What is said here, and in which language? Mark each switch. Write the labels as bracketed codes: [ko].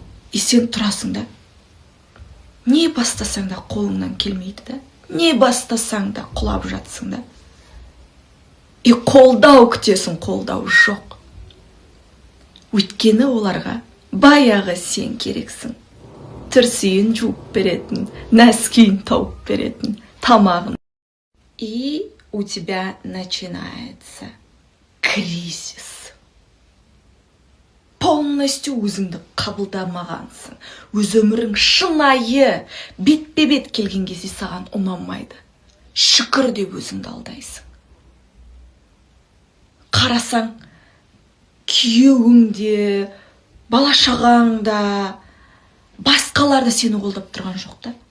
[kk] И сен тұрасың да, не бастасаң да қолыңнан келмейді да, не бастасаң да құлап жатсың да. И қолдау күтесің, қолдау жоқ. Өйткені оларға баяғы сен керексің. Түрсейін жуып беретін, нәскейін тауып беретін, тамағын. [ru] И у тебя начинается кризис. [kk] полностью өзіңді қабылдамағансың. Өз өмірің шынайы бетпе-бет келген кезде саған ұнамайды. Шүкір деп өзіңді алдайсың. Қарасаң, күйеуіңде, бала-шағаңда, басқалар да сені қолдап тұрған жоқ та.